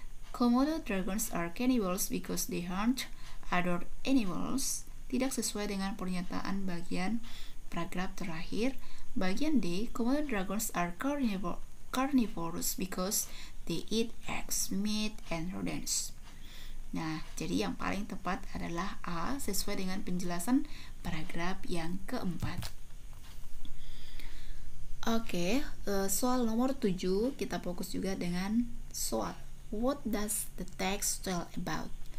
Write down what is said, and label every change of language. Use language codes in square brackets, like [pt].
[en] Komodo dragons are cannibals because they hunt other animals. [id] Tidak sesuai dengan pernyataan bagian paragraf terakhir. Bagian D, [en] Komodo dragons are carnivorous because they eat eggs, meat, and rodents. [id] Nah, jadi yang paling tepat adalah A, sesuai dengan penjelasan paragraf yang keempat. Oke, soal nomor 7 kita fokus juga dengan soal [en] what does the text tell about?